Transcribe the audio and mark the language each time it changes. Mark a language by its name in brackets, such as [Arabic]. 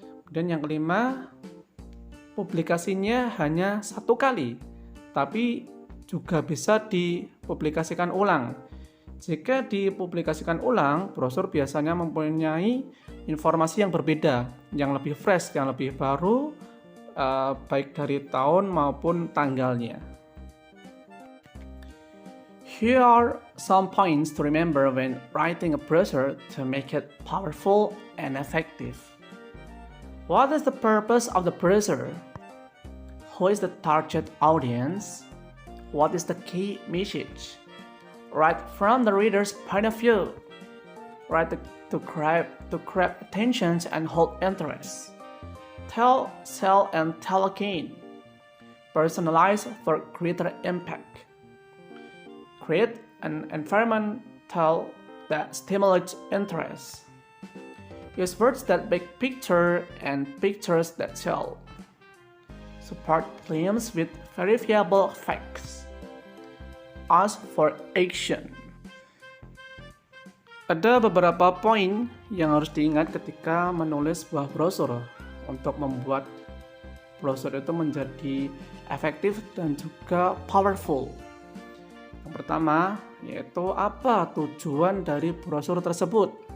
[Indonesian] Dan yang kelima, publikasinya hanya satu kali, tapi juga bisa dipublikasikan ulang. Jika dipublikasikan ulang, brosur biasanya mempunyai informasi yang berbeda, yang lebih fresh, yang lebih baru, baik dari tahun maupun tanggalnya. [English] Here are some points to remember when writing a brochure to make it powerful and effective. What is the purpose of the brochure? Who is the target audience? What is the key message? Write from the reader's point of view. Write to grab attention and hold interest. Tell, sell, and tell again. Personalize for greater impact. Create an environment that stimulates interest. Use words that make picture and pictures that tell. Support claims with verifiable facts. Ask for action. [Indonesian] Ada beberapa poin yang harus diingat ketika menulis sebuah brosur untuk membuat brosur itu menjadi efektif dan juga powerful. Yang pertama, yaitu apa tujuan dari brosur tersebut.